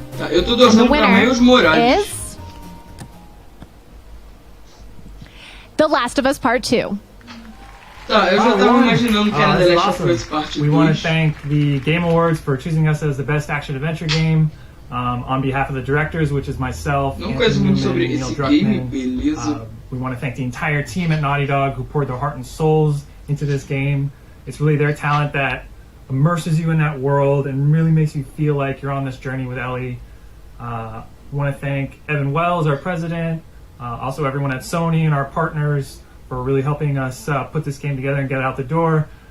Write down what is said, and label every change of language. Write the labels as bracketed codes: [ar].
[pt] Eu tô torcendo pra Miles Morales. [en] Is The Last of Us Part 2. [pt] Tá, eu já tava imaginando que era The Last of Us Part 2. [en] We want to thank the Game Awards for choosing us as the best action-adventure game. On behalf of the directors, which is myself, [pt] Não conheço muito sobre esse game, beleza. [en] We want to thank the entire team at Naughty Dog who poured their heart and souls into this game. It's really their talent that immerses you in that world and really makes you feel like you're on this journey with Ellie. We want to thank Evan Wells, our president, also everyone at Sony and our partners for really helping us put this game together and get it out the door.